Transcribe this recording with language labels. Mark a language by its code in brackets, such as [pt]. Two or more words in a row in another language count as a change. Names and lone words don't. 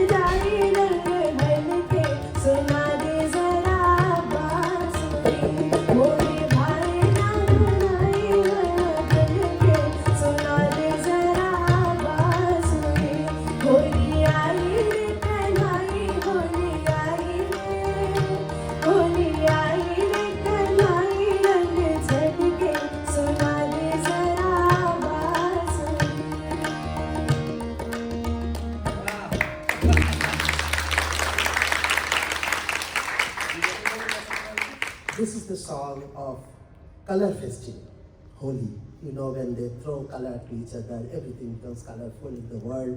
[hi] जाए रखे बन के सुना दे जरा बांसुरी मोहे भाए ना हर जाए रखे बन के सुना दे जरा बांसुरी होली आई रे कन्हई होली आई रे होली आई रे कन्हई रंग झटके सुना दे जरा बांसुरी [en] This is the song of color festival, Holi. You know, when they throw color to each other, everything becomes colorful in the world.